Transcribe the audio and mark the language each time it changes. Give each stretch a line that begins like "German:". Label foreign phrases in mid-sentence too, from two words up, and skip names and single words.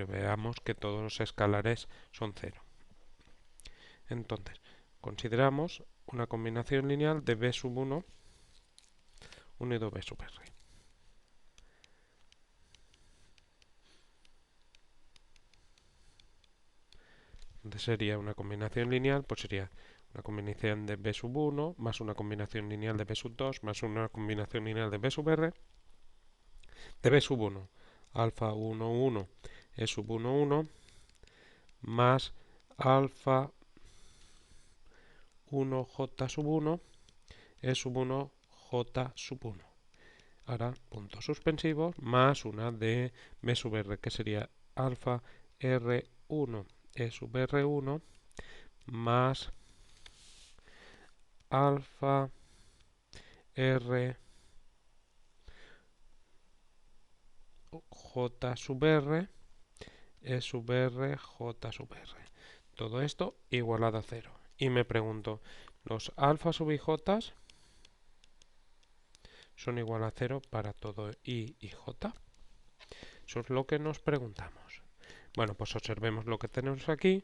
Spanish: Veamos que todos los escalares son 0. Entonces, consideramos una combinación lineal de B sub 1 unido B sub R. Entonces sería una combinación lineal, pues sería una combinación de B sub 1 más una combinación lineal de B sub 2 más una combinación lineal de B sub R de B sub 1 alfa 1 1 E sub 1 1 más alfa 1 J sub 1 E sub 1 J sub 1. Ahora puntos suspensivos más una de B sub R que sería alfa R1 E sub R1 más alfa R J sub R E sub R J sub R. Todo esto igualado a 0. Y me pregunto, ¿los alfa sub i j son igual a 0 para todo i y j? Eso es lo que nos preguntamos. Bueno, pues observemos lo que tenemos aquí.